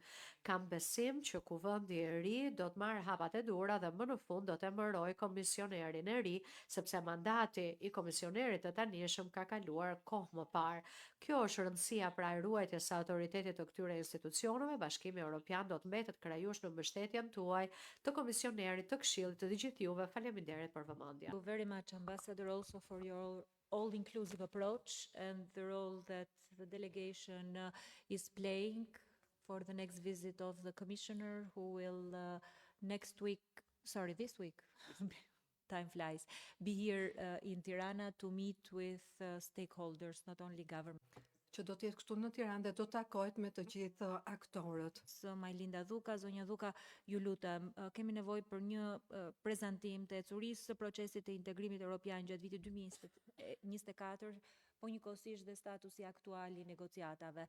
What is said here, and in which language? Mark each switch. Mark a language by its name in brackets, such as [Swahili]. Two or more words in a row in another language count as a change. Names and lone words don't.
[Albanian] Kam besim që kuvendi i ri do të marrë hapat e duhura dhe më në fund do të emërojë komisionerin e ri, sepse mandati i komisionerit të tanishëm ka kaluar kohë më parë. Kjo është rëndësia pra e ruajtjes së autoritetit të këtyre institucioneve. Bashkimi Evropian do të mbetet krajush në mbështetjen tuaj, të komisionerit, të Këshillit, të gjithë juve. Faleminderit për vëmendje. [English] Thank you very much, Ambassador, also for your all-inclusive approach and the role that the delegation is playing for the next visit of the commissioner who will this week, time flies, be here in Tirana to meet with stakeholders, not only government. [Albanian] Që do të jetë këtu në Tiranë dhe do të takohet me të gjithë aktorët. Majlinda Dhuka, zonja Dhuka, ju lutem, kemi nevojë për një prezantim të ecurisë së procesit të integrimit evropian gjatë vitit 2024, po njëkohësisht dhe statusi aktual i negociatave.